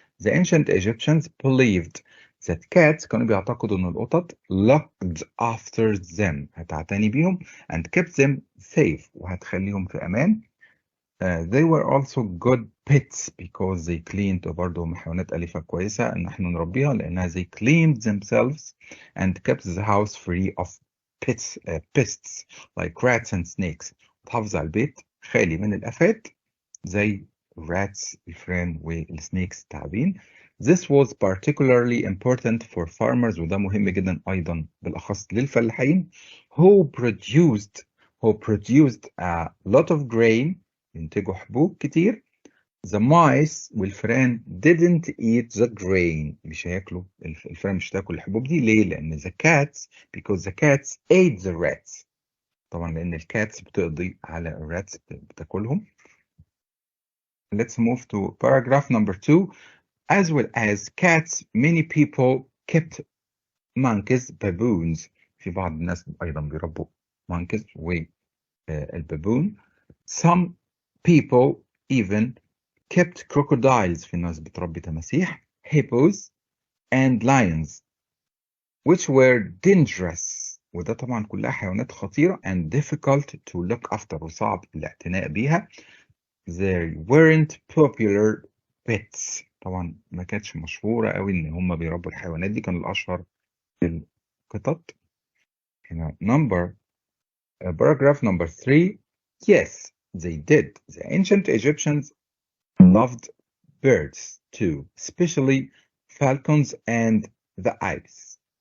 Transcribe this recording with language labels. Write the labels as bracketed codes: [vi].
[en] The ancient Egyptians believed that cats [ar] كانوا بيعتقدوا إن القطط [en] looked after them [ar] هتعتني بيهم [en] and kept them safe [ar] وهتخليهم في أمان. [en] They were also good pets because they cleaned [ar] برضه هم حيوانات أليفة كويسة إن احنا نربيها لأنها [en] they cleaned themselves and kept the house free of pests like rats and snakes. [ar] تحافظ على البيت خالي من الآفات زي rats الفئران والسنيكس التعابين. [en] This was particularly important for farmers [ar] وده مهم جدا أيضا بالأخص للفلاحين [en] who produced a lot of grain [ar] ينتجوا حبوب كتير. [en] The mice [ar] والفئران [en] didn't eat the grain [ar] مش هياكلوا الفئران مش هتاكل الحبوب دي ليه؟ لأن [en] because the cats ate the rats [ar] طبعا لأن الكاتس بتقضي على الراتس بتاكلهم. [en] Let's move to paragraph number 2. as well as cats. Many people kept monkeys, baboons. [ar] في بعض الناس أيضا بيربوا monkeys والبابون. [en] Some people even kept crocodiles. [ar] في ناس بتربي تماسيح. [en] Hippos and lions, which were dangerous. [ar] وده طبعا كلها حيوانات خطيرة [en] and difficult to look after [ar] وصعب الاعتناء بيها. [en] They weren't popular pets. [ar] طبعا ما كانتش مشهورة قوي ان هم بيربوا الحيوانات دي، كان الاشهر القطط. هنا [en] paragraph number 3. Yes, they did. The ancient Egyptians loved birds too, especially falcons and the ibis.